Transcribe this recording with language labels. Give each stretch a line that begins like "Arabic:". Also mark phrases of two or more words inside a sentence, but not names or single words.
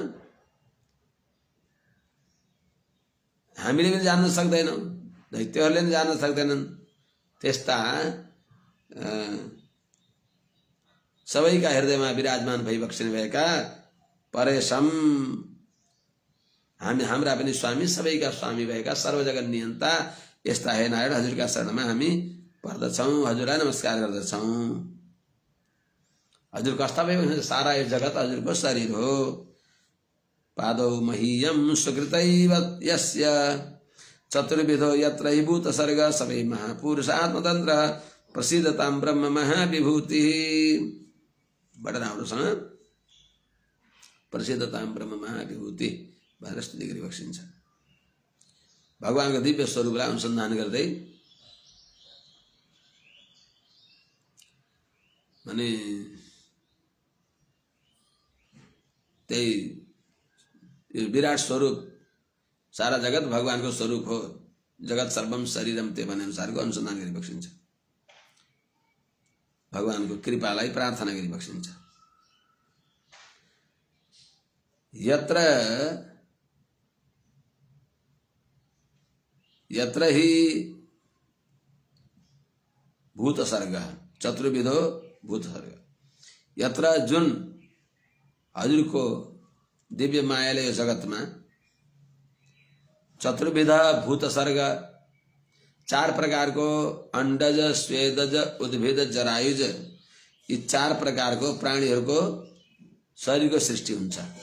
Nepali: हामीले पनि जान्न सक्दैनौं दैत्यहरूले पनि जान्न सक्दैनन् त्यस्ता सबैका हृदयमा विराजमान भइबक्सिने भएका परेशम हामी हाम्रा पनि स्वामी सबैका स्वामी भएका सर्वजगत नियन्ता यस्ता हे नारायण हजुरका शरणमा हामी पर्दछौं हजुरलाई नमस्कार गर्दछौं हजुर कस्ता भइबक्सिन्छ सारा यो जगत हजुरको शरीर हो
Sanskrit: पादौ महीयम सुकृतैव यस्य चतुर्विधो यत्र हि भूत सर्ग सबै महापुरुषात्मतन्त्र प्रसिद्धतां ब्रह्म महाविभूति
Nepali: बडा राम्रोसँग
Sanskrit: प्रसिद्धतां ब्रह्म महाविभूति
Nepali: भनेर स्तुति गरिबक्सिन्छ भगवानको दिव्य स्वरूपलाई अनुसन्धान गर्दै भने त्यही विराट स्वरूप सारा जगत भगवानको स्वरूप हो,
Sanskrit: जगत सर्वम शरीरम ते
Nepali: भने अनुसारको अनुसन्धान गरिबक्सिन्छ, भगवानको कृपालाई प्रार्थना गरिबक्सिन्छ।
Sanskrit: यत्र यत्र हि भूत सर्ग चतुर्विधो भूत सर्ग,
Nepali: यत्र जुन हजुरको दिव्य मायाले यो जगतमा
Sanskrit: चतुर्विध भूत सर्ग,
Nepali: 4 प्रकारको अंडज, स्वेदज, उद्भिद, जरायुज, यी 4 प्रकारको प्राणीहरूको शरीरको सृष्टि हुन्छ।